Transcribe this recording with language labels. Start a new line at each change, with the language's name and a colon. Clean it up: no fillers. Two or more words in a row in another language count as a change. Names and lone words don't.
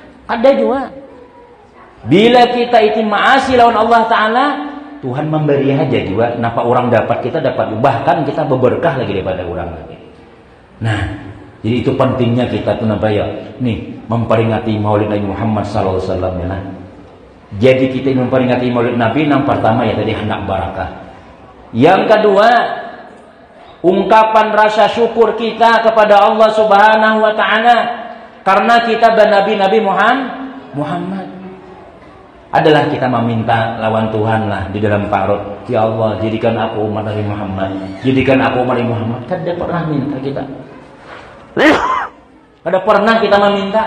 Banjar: Bila kita itu maasi lawan Allah Ta'ala, Tuhan memberi aja juga. Kenapa orang dapat, kita dapat. Bahkan kita berberkah lagi daripada orang lagi. Nah, jadi itu pentingnya kita tuh apa ya? Nih, memperingati Maulid Nabi Muhammad
Arabic: صلى الله عليه وسلم
Banjar: ya. Jadi kita ini memperingati Maulid Nabi, yang pertama ya tadi hendak barakah. Yang kedua, ungkapan rasa syukur kita kepada Allah
Arabic: سبحانه وتعالى
Banjar: karena kita bernabi Muhammad. Adalah kita meminta lawan Tuhan lah di dalam parut, ya Allah jadikan aku umat Nabi Muhammad, jadikan aku umat Nabi Muhammad. Kada pernah minta kita, kada pernah kita meminta.